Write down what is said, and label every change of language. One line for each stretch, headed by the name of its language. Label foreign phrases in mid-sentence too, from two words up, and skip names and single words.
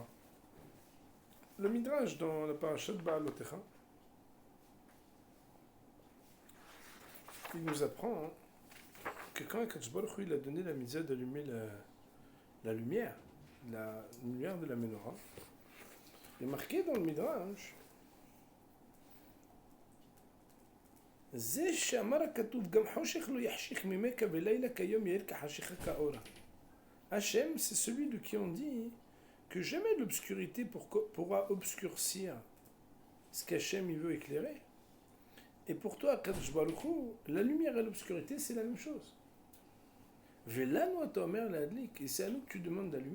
French: Le Midrash, dans la parashat Ba'alotecha, il nous apprend que quand Akadosh Baruch Hu, il a donné la mitzvah d'allumer la lumière de la menorah, il est marqué dans le Midrash
Hebrew: זה שאמר הכתוב, גם חושך לא יחשיך ממך ולילה כיום יאיר כחשיכה כאורה.
French: Hachem, c'est celui de qui on dit que jamais l'obscurité pourra obscurcir ce qu'Hachem il veut éclairer. Et pour toi, Kadosh Baruch Hu, la lumière et l'obscurité, c'est la même chose.
Hebrew: ולנו אתה אומר להדליק,
French: et c'est à nous que tu demandes d'allumer.